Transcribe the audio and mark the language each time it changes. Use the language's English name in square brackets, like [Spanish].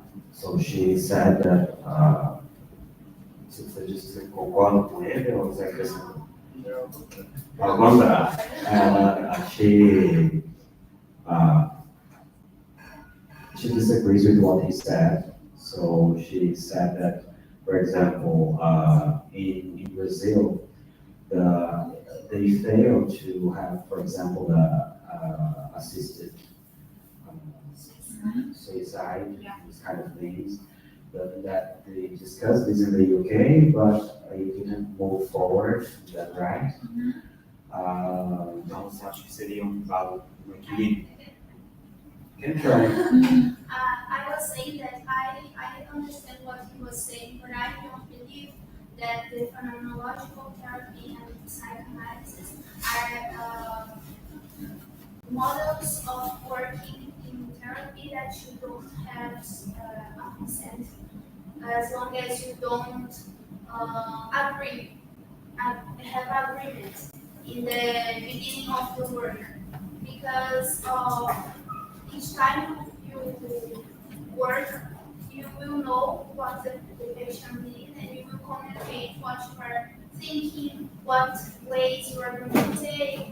[English] So she said that, [Portuguese] você disse que você concorda com ele ou você acrescentou? Ao contrário, [English] she disagrees with what he said. So she said that, for example, in Brazil, they fail to have, for example, the assisted suicide, these kind of things. But that they discussed this in the UK, but it didn't move forward. Is that right? [Portuguese] Então, você acha que seria um equilíbrio? [English] Can try. I was saying that I understand what he was saying, but I don't believe that the phenomenological therapy and psychoanalysis are models of working in therapy that you don't have a consent, as long as you don't agree, have agreement in the beginning of the work, because each time you work, you will know what the patient needs and you will communicate what you are thinking, what ways you are going to take.